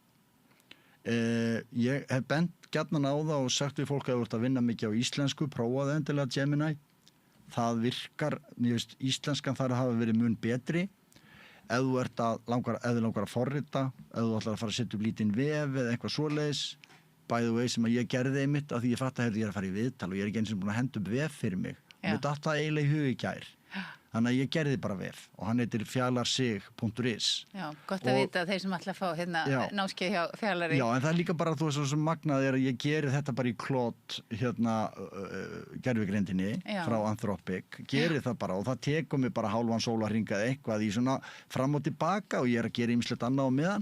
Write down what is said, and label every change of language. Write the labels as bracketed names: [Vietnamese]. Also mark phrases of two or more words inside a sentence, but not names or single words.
[Icelandic] Ég hef bent gjarnan á það og sagt við fólk að þú ert að vinna mikið á íslensku, prófaðu endilega Gemini. Það virkar, mér veist, íslenskan þarf að hafa verið mun betri. Ef þú langar að forrita, ef þú ætlar að fara að setja upp lítinn vef eða eitthvað svoleiðis, [English] by the way, [Icelandic] sem að ég gerði einmitt af því ég fatt að ég er að fara í viðtal og ég er ekki eins og búin að henda upp vef fyrir mig. Og mér datt það eiginlega í hug í gær. Þannig að ég gerði bara vef og hann heitir fjalarsig.is. Já, gott að vita þeir sem ætla að fá námskeið hjá Fjalari. Já, en það er líka bara þú veist sem magnað er að ég geri þetta bara í klót gervigrindinni frá Anthropic, geri það bara og það tekur mig bara hálfan sólarhring eða eitthvað í svona fram og tilbaka og ég er að gera ýmislegt annað á meðan.